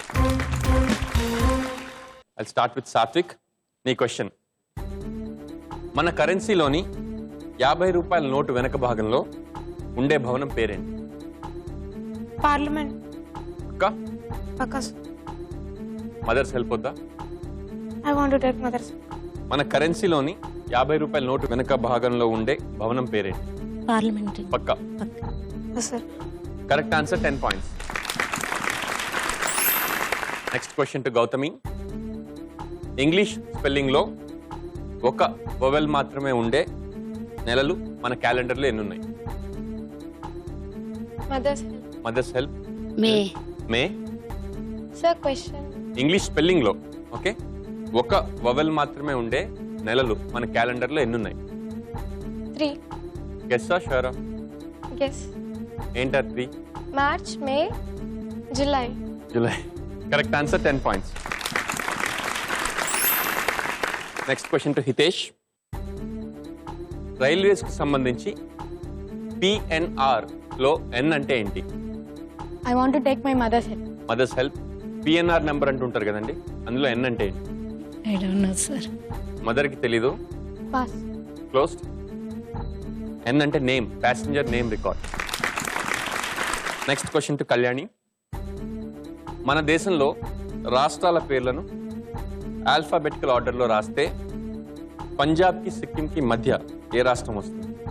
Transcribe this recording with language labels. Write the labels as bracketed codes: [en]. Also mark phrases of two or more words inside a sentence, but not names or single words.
[en] I start with Sathvik. [te] నీ క్వశ్చన్, మన కరెన్సీలోని 50 రూపాయల నోటు వెనక భాగంలో ఉండే భవనం పేరేంటి? पार्लियामेंट. అక్క, पक्का. మదర్స్ హెల్ప్ వద్దా? [en] I want to take mother's. [te] మన కరెన్సీలోని 50 రూపాయల నోటు వెనక భాగంలో ఉండే భవనం పేరేంటి? पार्लियामेंट. పక్కా. [en] Yes sir. Correct answer 10 points. Next question to Gautami. English spelling [te] లో ఒక వొవెల్ మాత్రమే ఉండే నెలలు మన క్యాలెండర్లో ఎన్ని ఉన్నాయి? [en] Mother's help. [te] మే. మే. [en] Sir question. English spelling [te] లో ఓకే, ఒక వొవెల్ మాత్రమే ఉండే నెలలు మన క్యాలెండర్లో ఎన్ని ఉన్నాయి? 3. గెస్సా షూరా? Guess. ఏంటారు 3? [en] March, May, July. July. Correct answer 10 points. Next question to Hitesh. [te] రైల్వేస్ కు సంబంధించి పిఎన్ఆర్ లో ఎన్ అంటే ఏంటి? [en] I want to take my mother's help. Mother's help. PNR number [te] అంటుంటారు కదండి, అందులో ఎన్ అంటే ఏంటి? [en] I don't know sir. [te] మదర్ కి తెలీదు? Pass. [en] Closed. N అంటే name, passenger name record. Next question to Kalyani. [te] మన దేశంలో రాష్ట్రాల పేర్లను [en] alphabetical order [te] రాస్తే పంజాబ్కి సిక్కింకి మధ్య ఏ రాష్ట్రం వస్తుంది?